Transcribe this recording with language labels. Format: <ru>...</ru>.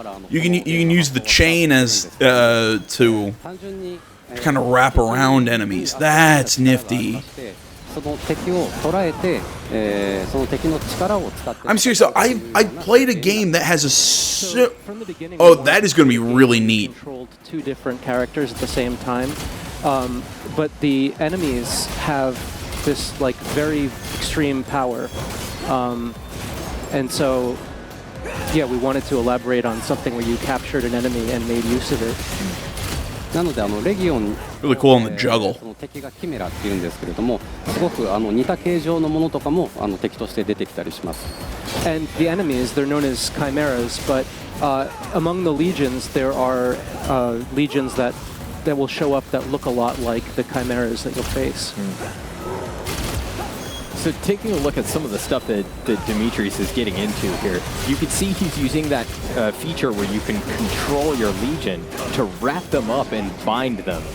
<en>You can use the chain as to kind of wrap around enemies. That's nifty.</en> <ja>その敵を捉えて、その敵の力を使って</ja> <en>I'm serious. So I played a game that has a oh, that is going to be really neat. Controlled two different characters at the same time, but the enemies have this like very extreme power, and so yeah, we wanted to elaborate on something where you captured an enemy and made use of it.</en> <ja>なのでレギオン</ja> <en>Really cool on the juggle.</en> <ja>その敵がキメラっていうんですけれども、すごく似た形状のものとかも敵として出てきたりします。</ja> <en>And the enemies, they're known as chimeras, but among the legions, there are legions that will show up that look a lot like the chimeras that you'll face. So taking a look at some of the stuff that Demetrius is getting into here, you can see he's using that feature where you can control your legion to wrap them up and bind them.</en>